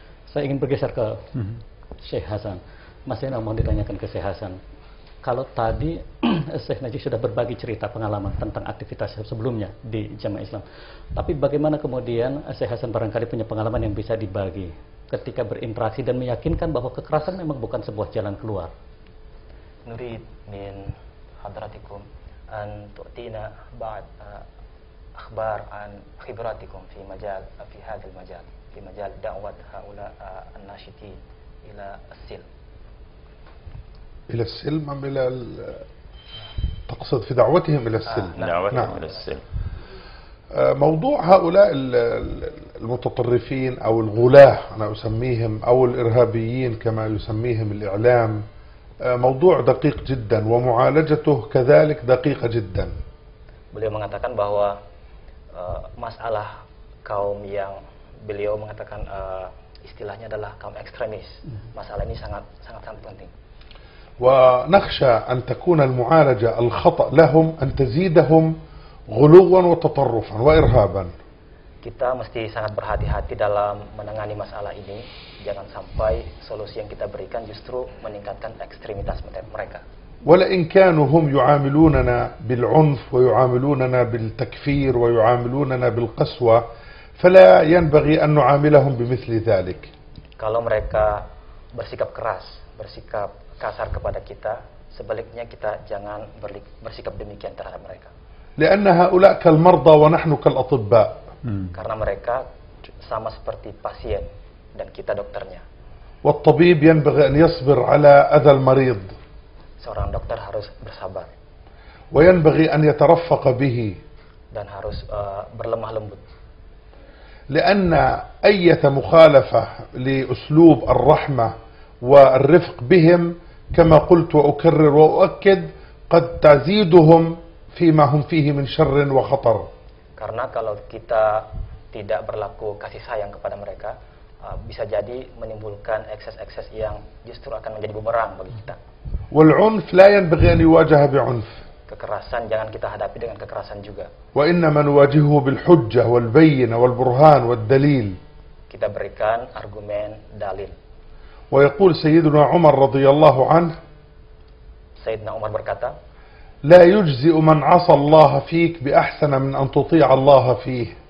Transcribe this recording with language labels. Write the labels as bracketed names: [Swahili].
[Indonesian] Saya ingin bergeser ke Syekh Hasan. Mas Zainal, mau ditanyakan ke Syekh Hasan. Kalau tadi Syekh Najih sudah berbagi cerita pengalaman tentang aktivitas sebelumnya di Jamaah Islam. Tapi bagaimana kemudian Syekh Hasan barangkali punya pengalaman yang bisa dibagi ketika berinteraksi dan meyakinkan bahwa kekerasan memang bukan sebuah jalan keluar. [Arabic] نريد من حضراتكم أن تؤتينا بعض أخبار عن خبراتكم في هذا المجال في مجال دعوة هؤلاء الناشطين إلى السلم. إلى السلم أم إلى تقصد في دعوتهم إلى السلم؟ دعوتهم إلى السلم. موضوع هؤلاء المتطرفين أو الغلاة أنا أسميهم أو الإرهابيين كما يسميهم الإعلام موضوع دقيق جدا ومعالجته كذلك دقيقة جدا. [Indonesian] Beliau mengatakan bahwa masalah kaum yang beliau mengatakan istilahnya adalah kaum ekstremis. Masalah ini sangat penting. [Arabic] ونخشى أن تكون المعالجة الخطأ لهم أن تزيدهم غلوا وتطرفا وإرهابا. [Indonesian] Kita mesti sangat berhati-hati dalam menangani masalah ini. Jangan sampai solusi yang kita berikan justru meningkatkan ekstremitas mereka. [Arabic] ولئن كانوا هم يعاملوننا بالعنف ويعاملوننا بالتكفير ويعاملوننا بالقسوة فلا ينبغي أن نعاملهم بمثل ذلك. [Indonesian] Kalau mereka bersikap keras, bersikap kasar kepada kita, sebaliknya kita jangan bersikap demikian terhadap mereka. [Arabic] لأن هؤلاء كالمرضى ونحن كالأطباء. [Indonesian] Karena mereka sama seperti pasien dan kita dokternya. [Arabic] والطبيب ينبغي أن يصبر على أذى المريض. [Indonesian] Seorang dokter harus bersabar. [Arabic] وينبغي أن يترفق به. [Indonesian] Dan harus berlemah lembut. [Arabic] لأن أي مخالفة لأسلوب الرحمة والرفق بهم كما قلت وأكرر وأؤكد قد تزيدهم فيما هم فيه من شر وخطر. [Indonesian] Karena kalau kita tidak berlaku kasih sayang kepada mereka, bisa jadi menimbulkan ekses-ekses yang justru akan menjadi bumerang bagi kita. [Arabic] والعنف لا ينبغي أن يواجه بعنف. [Indonesian] Kekerasan jangan kita hadapi dengan kekerasan juga. [Arabic] وإنما نواجهه بالحجة والبينة والبرهان والدليل. [Indonesian] Kita berikan argumen, dalil. [Arabic] ويقول سيدنا عمر رضي الله عنه [Indonesian] Sayyidina Umar berkata, [Arabic] لا يجزئ من عصى الله فيك بأحسن من أن تطيع الله فيه.